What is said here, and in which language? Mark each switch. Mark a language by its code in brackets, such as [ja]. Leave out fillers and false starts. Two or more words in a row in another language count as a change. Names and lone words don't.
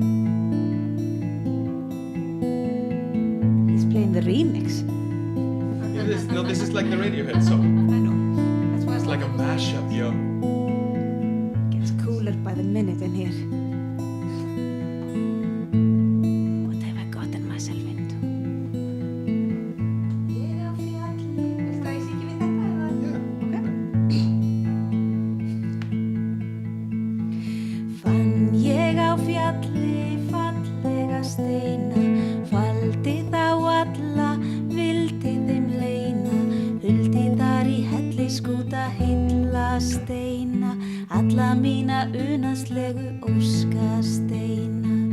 [en] He's playing the remix. No, this is like the Radiohead song. I know. That's why It's like a mashup, yo. Gets cooler by the minute in here. What have I gotten myself into? [is] Ég á fjalli. Viltu að ég syngi við þetta? [en] Yeah. Okay. [is] Fann ég á fjalli fallega steina, faldi þá alla, vildi þeim leina, huldi þar í helliskúta heilla steina, alla mína unaðslegu óskasteina.